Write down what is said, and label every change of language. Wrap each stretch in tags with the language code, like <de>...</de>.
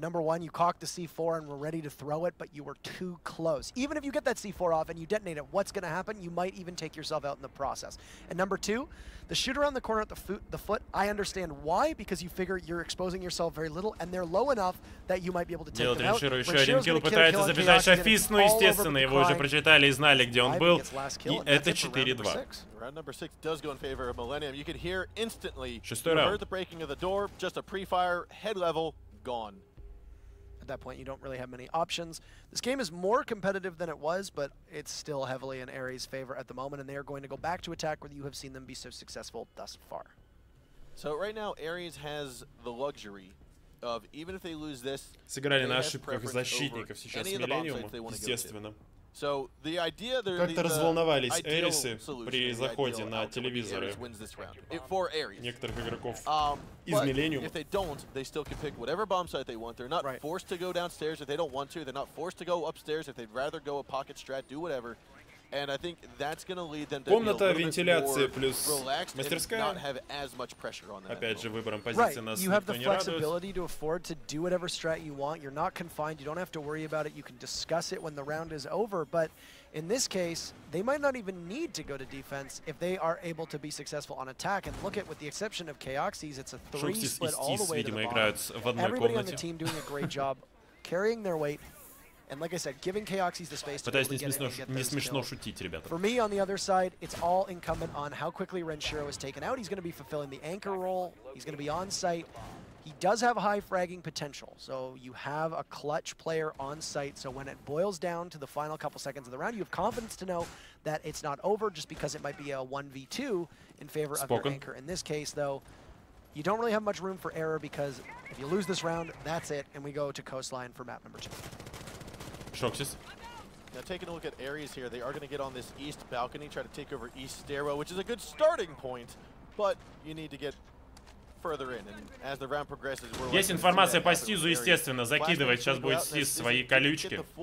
<en>Number one, you cocked the C4 and were ready to throw it, but you were too close. Even if you get that C4 off and you detonate it, what's going to happen? You might even take yourself out in the process. And number two, the shoot around the corner at the foot, I understand why, because you figure you're exposing yourself very little, and they're low enough that you might be able to take them out.</en> <ru>Ренширо еще один килл, пытается забежать Шафис, но, естественно, его уже прочитали и знали, где он был. И это 4-2.</ru> <en>Round number 6 does go in favor of Millenium. You can hear instantly, you heard the breaking of the door, just a pre-fire, head level, gone. At that point, you don't really have many options. This game is more competitive than it was, but it's still heavily in ARES' favor at the moment, and they are going to go back to attack where you have seen them be so successful thus far. So right now, ARES has the luxury of, even if they lose this,</en> <ru>сыграли на ошибках защитников сейчас Millenium, естественно.</ru> <en>So the idea</en> <ru>как-то разволновались ARES при заходе на телевизоры некоторых игроков из Millenium.</ru> <en>If they don't, they still can pick whatever bomb site they want. They're not forced to go downstairs if they don't want to. They're not forced to go upstairs if they'd rather go a pocket strat, do whatever. And I think that's going to lead them to</en> <ru>комната вентиляции плюс мастерская. Опять же, выбором позиции нас никто не радует.</ru> <en>You have the flexibility to afford to do whatever strat you want. You're not confined. You don't have to worry about it. You can discuss it when the round is over. But in this case, they might not even need to go to defense if they are able to be successful on attack. And look at, with the exception of Kyoxis, it's a 3 split all the way to the bottom. Everybody on the team doing a great job carrying their weight. And like I said, giving Kyoxis the space to be able to get in and get those kills. For me, on the other side, it's all incumbent on how quickly Renshiro is taken out. He's going to be fulfilling the anchor role. He's going to be on site. He does have high fragging potential, so you have a clutch player on site, so when it boils down to the final couple seconds of the round, you have confidence to know that it's not over just because it might be a 1v2 in favor of your anchor. In this case, though, you don't really have much room for error because if you lose this round, that's it, and we go to Coastline for map number 2.</en> <ru>Шоксис.</ru> <en>Now taking a look at ARES here, they are going to get on this east balcony, try to take over east stairwell, which is a good starting point, but you need to get further in. And as the round progresses,</en> <ru>Есть информация по Стизу, естественно, закидывать. Сейчас будет Стиз свои колючки.</ru>